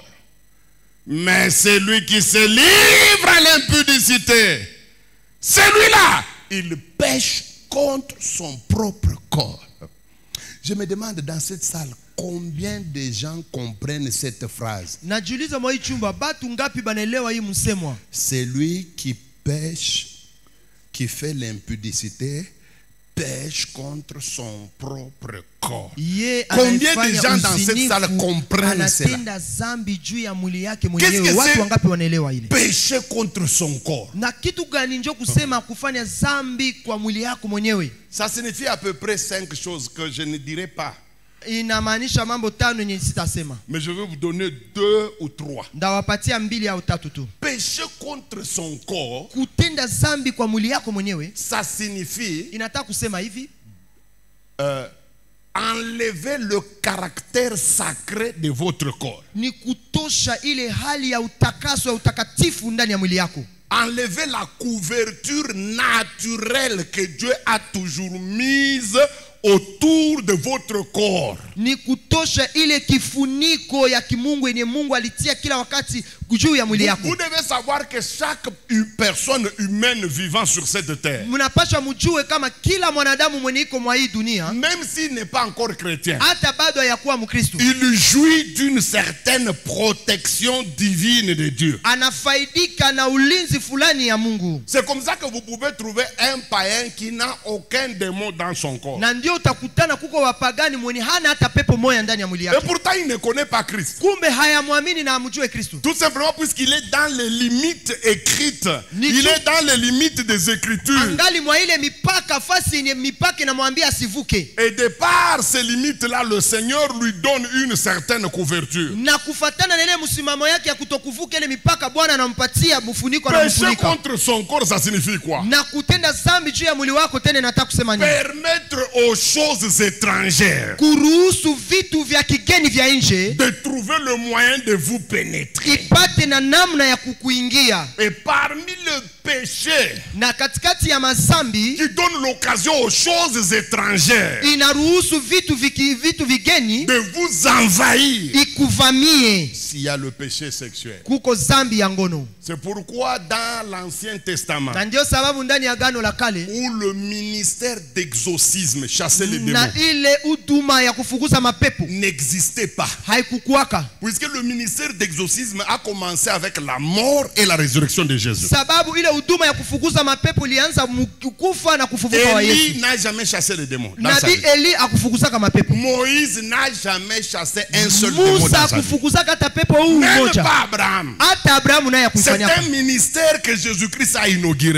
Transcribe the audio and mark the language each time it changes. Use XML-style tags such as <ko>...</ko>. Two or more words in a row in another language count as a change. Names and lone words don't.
<fr>Mais celui qui se livre à l'impudicité, celui-là, il pêche contre son propre corps. Je me demande dans cette salle, combien de gens comprennent cette phrase?</fr> <sw>Najiuliza mwa hii chumba batu ngapi banaelewa hii msemwa?</sw> <fr>Celui qui pêche, qui fait l'impudicité, pêche contre son propre corps. Combien de gens dans cette salle comprennent cela?</fr> <sw>Anatenda zambi juu ya mwili yake mwenyewe. Watu wangapi wanaelewa ile?</sw> <fr>Pécher contre son corps.</fr> <sw>Na kitu gani njo kusema kufanya zambi kwa mwili yako mwenyewe?</sw> <fr>Ça signifie à peu près 5 choses que je ne dirai pas.</fr> <sw>Inamaanisha mambo 5 yenye sitasema.</sw> <fr>Mais je vais vous donner 2 ou 3.</fr> <sw>Ndawapatia 2 au 3 tu.</sw> <fr>Pécher contre son corps,</fr> <sw>Kutenda zambi kwa mwili yako mwenyewe,</sw> <fr>ça signifie</fr> <sw>inataka kusema hivi,</sw> <fr>enlever le caractère sacré de votre corps.</fr> <sw>ni kutosha ile hali ya utakaso ya utakatifu ndani ya mwili yako.</sw> <fr>Enlever la couverture naturelle que Dieu a toujours mise autour de votre corps.</fr> <sw>Ni kutosha ile kifuniko ya kimungu yenye Mungu alitia kila wakati juu ya mwili yako.</sw> <fr>Vous devez savoir que chaque personne humaine vivant sur cette terre,</fr> <sw>Mnapaswa mjue kama kila mwanadamu mwenye iko mwa hii dunia,</sw> <fr>même s'il n'est pas encore chrétien,</fr> <sw>hata bado hayakuwa Mkristo,</sw> <fr>il jouit d'une certaine protection divine de Dieu.</fr> <sw>anafaidika na ulinzi fulani ya Mungu.</sw> <fr>C'est comme ça que vous pouvez trouver un païen qui n'a aucun démon dans son corps.</fr> <sw>Na ndio utakutana kuko wapagani mwenye hana hata pepo moja ndani ya mwili</sw> <fr>Et</fr> <sw>yake.</sw> <fr>pourtant il ne connaît pas Christ.</fr> <sw>Kumbe hayamwamini na amjue Kristo.</sw> <fr>Tout simplement puisqu'il est dans les limites écrites.</fr> <sw>Ni</sw> <fr>Il</fr> <sw>tu-</sw> <fr>est dans les limites des Écritures.</fr> <sw>Angali mwa ile mipaka, fasi yenye mipaka inamwambia asivuke.</sw> <fr>Et de par ces limites-là, le Seigneur lui donne une certaine couverture.</fr> <sw>Na kufatana na ile msimamo yake ya kutokuvuka ile mipaka, Bwana anampatia mfuniko na</sw> <fr>Pécher</fr> <sw>mfuniko.</sw> <fr>contre son corps, ça signifie quoi?</fr> <sw>Na kutenda zambi juu ya mwili wako, tena nataka kusema nini?</sw> <fr>Permettre aux choses étrangères</fr> <sw>Kuruhusu vitu vya kigeni vya nje</sw> <fr>de trouver le moyen de vous pénétrer.</fr> <sw>ipate na namna ya kukuingia.</sw> <fr>Et parmi le péché</fr> <sw>Na katikati ya mazambi</sw> <fr>qui donne l'occasion aux choses étrangères</fr> <sw>inaruhusu vitu vigeni</sw> <fr>de vous envahir,</fr> <sw>ikuvamie.</sw> <fr>s'il y a le péché sexuel.</fr> <sw>Kuko zambi ya ngono.</sw> <fr>C'est pourquoi dans l'Ancien Testament,</fr> <sw>Na ndio sababu ndani ya Agano la Kale</sw> <fr>où le ministère d'exorcisme, chasser les</fr> <sw>na</sw> <fr>démons,</fr> <sw>ile huduma ya kufukuza mapepo</sw> <fr>n'existait pas.</fr> <sw>haikukuwaka,</sw> <fr>Puisque le ministère d'exorcisme a commencé avec la mort et la résurrection de Jésus.</fr> <sw>sababu ile huduma ya kufukuza mapepo ilianza kufa na kufufuka wa Yesu.</sw> <fr>Élie n'a jamais chassé les démons dans sa</fr> <sw>Nabii</sw> <fr>vie.</fr> <sw>Eli akufukuzaka mapepo.</sw> <fr>Moïse n'a jamais chassé un seul démon</fr> <sw>Musa</sw> <fr>dans sa vie.</fr> <sw>akufukuzaka hata pepo huu</sw> <fr>Même</fr> <sw>mmoja.</sw> <fr>pas Abraham.</fr> <sw>Hata Abrahamu naye</sw> <fr>C'est</fr> <sw>akufanyaka.</sw> <fr>un ministère que Jésus-Christ a inauguré.</fr>